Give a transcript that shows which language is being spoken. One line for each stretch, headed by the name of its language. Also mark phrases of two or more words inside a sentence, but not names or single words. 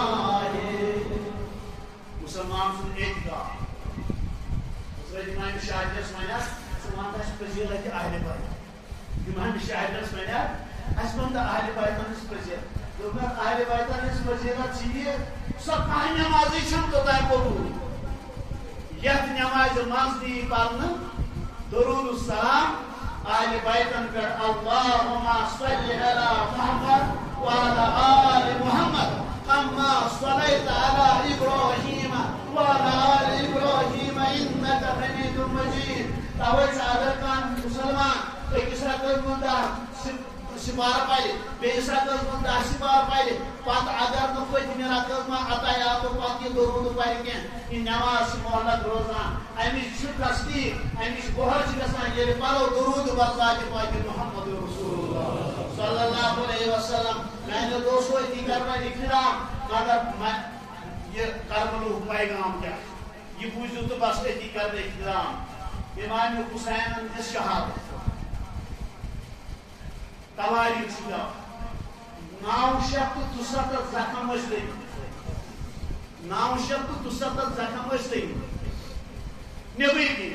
Kashmiri: مسلمان سن اعتقاد حضرت امام شاہدس ونیٛاکھ ژٕ وَن اَسہِ فضیٖلت اہلِ بیت امام شاہدس ونیٛاکھ اَسہِ وَن تہٕ اہلِ بیتن ہٕنٛز فضیٖلت دوٚپنکھ اہلِ بیتن ہٕنٛز فضیٖلت چھِ یہِ سۄ کانٛہہ نٮ۪مازٕے چھَنہٕ توٚتام قبوٗل یتھ نٮ۪مازِ منٛز نہٕ یی پرنہٕ درود السلام اہلِ بیتن پٮ۪ٹھ
Arabic: اللہُمَّ صَلِّ علی محمد وعلی آلِ محمد كما صليت على إبراهيم وعلى آل إبراهيم إنك حميد مجيد
Kashmiri: تويس اگر کان مسلمان أکِس رکعتس منٛز 10 سِپارٕ پرِ بیٚیِس رکعتس منٛز 10 سِپارٕ پرِ پتہٕ اگر نہٕ پٔتمہِ رکعتس منٛز عطایاتُک پتہٕ یہِ درود پرِ کینٛہہ یہِ نٮ۪ماز چھِ مۄحلت روزان امِچ چھِ تصدیٖق امِچ بۄہر چھِ گژھان ییٚلہِ پرو درود بر ذاتِ پاکہِ
Arabic: محمد رسول اللہ صلی اللہ علیہ وسلم
Kashmiri: میانیو دوستو أتی کر وۄنۍ اِکرام مگر یہ کربلُک پیغام کیا یہ بوٗزِو تہٕ بس أتی کر بہٕ اِکرام امام حُسینن دِژ شہادت تواریٖخ چھُ دِوان 973 زخم ٲسۍ لٔگمٕتۍ 973 زخم ٲسۍ لٔگمٕتۍ نیٚبٕرۍ کِنۍ